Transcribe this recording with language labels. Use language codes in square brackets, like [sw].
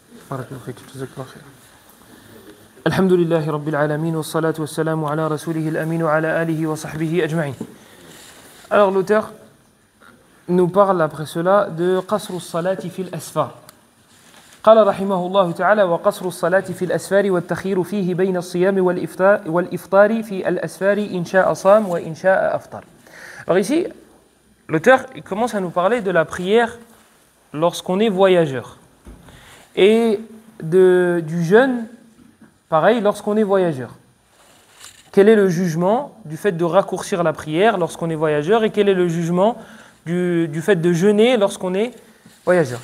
[ar] بارك الله فيك جزاك الله خير. الحمد لله رب العالمين والصلاة والسلام على رسوله الأمين وعلى آله وصحبه أجمعين. [fr] Alors l'auteur nous parle après cela de [ar] قصر الصلاة في الأسفار. قال رحمه الله تعالى وقصر الصلاة في الأسفار والتخيير فيه بين الصيام والإفطار في الأسفار إن شاء صام وإن شاء أفطر. [fr] Alors ici, l'auteur il commence à nous parler de la prière lorsqu'on est voyageur et du jeûne, pareil, lorsqu'on est voyageur. Quel est le jugement du fait de raccourcir la prière lorsqu'on est voyageur et quel est le jugement du fait de jeûner lorsqu'on est voyageur?